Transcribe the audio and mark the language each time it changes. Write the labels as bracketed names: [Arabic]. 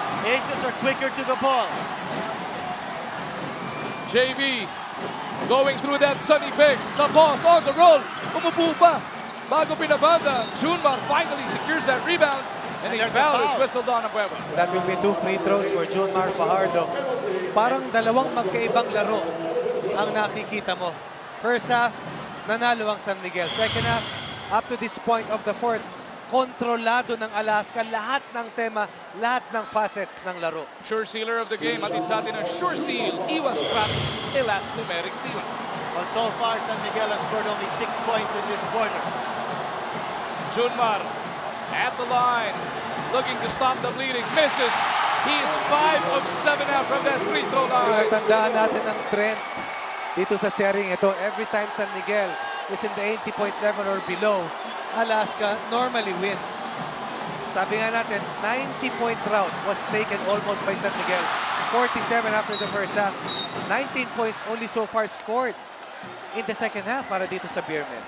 [English] Aces are quicker to the ball. JV going through that sunny pick. The boss on the roll. [Filipino] Umupo pa. Bago pinabanda. [English] Junmar finally secures that rebound. And a foul is whistled on Abueva. That will be 2 free throws for Junmar Fajardo. [Filipino] Parang dalawang magkaibang laro ang nakikita mo. [English] First half, [Filipino] nanalo ang San Miguel. [English] Second half, up to this point of the fourth, [Filipino] kontrolado ng Alaska lahat ng tema, lahat ng facets ng laro. [English] Sure sealer of the game. [Filipino] Atin sa atin ang sure seal. Iwas crack. Elastomeric seal. [English] Well, so far, San Miguel has scored only 6 points in this quarter. Junmar at the line. looking to stop the bleeding. Misses. He is 5 of 7 out from that free throw line. [Filipino] Tandaan natin ang trend dito sa series ito. [English] Every time San Miguel is in the 80-point level or below, Alaska normally wins. [Filipino] Sabi nga natin, [English] 90-point route was taken almost by San Miguel. 47 after the first half. 19 points only so far scored in the second half [Filipino] para dito sa Beermen.